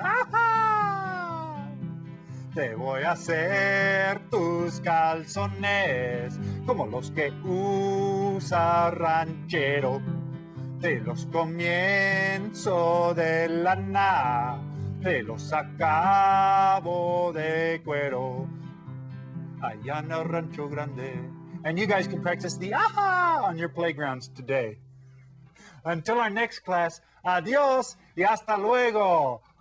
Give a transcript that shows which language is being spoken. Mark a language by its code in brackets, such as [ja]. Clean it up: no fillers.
[es] ¡Ajá! Te voy a hacer tus calzones como los que usa ranchero. Te los comienzo de lana, te los acabo de cuero. Allá en el Rancho Grande. [en] And you guys can practice the aha on your playgrounds today. Until our next class, adios y hasta luego.